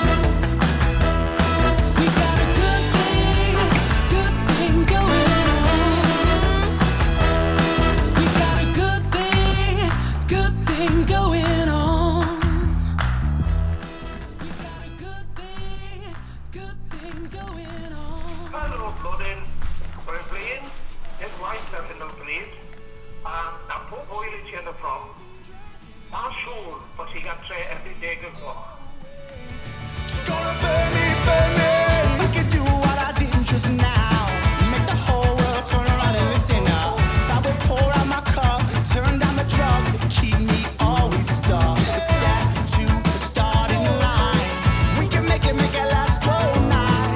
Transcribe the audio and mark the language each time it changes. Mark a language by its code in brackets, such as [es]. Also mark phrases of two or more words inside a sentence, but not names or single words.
[en] We got a good thing going on. We got a good thing going on. We got a good thing going on. Hello, [cy] Blodyn. Rwy'n flin, nid waith ar hyn o bryd, a pob hwyl I ti yn y prom. Ma'n siŵr bod ti gartre erbyn 10 o'r gloch. [en] She's gonna burn me. I can do what I did just now. Make the whole world turn around and listen now. I will pour out my cup, turn down the drugs that keep me always stuck. Let's step to the starting line. We can make it last all night.